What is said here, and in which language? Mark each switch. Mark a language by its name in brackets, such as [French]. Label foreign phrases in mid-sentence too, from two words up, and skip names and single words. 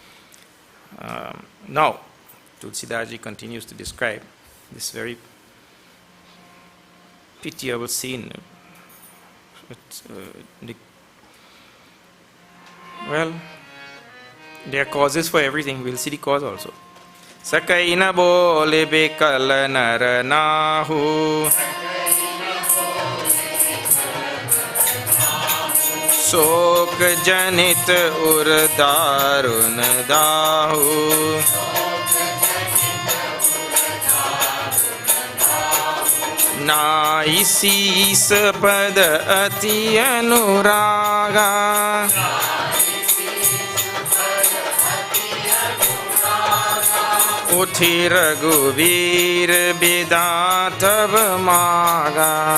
[English] Now, Tulsidaji continues to describe this very pitiable scene. Well, There are causes for everything. We'll see the cause also. [Awadhi] सकइ न बोलि बिकल नर नाहू. शोक जनित उर दारुण दाहु नाई शीस पद अति अनुरागा उठी रघुवीर बिदा तब मागा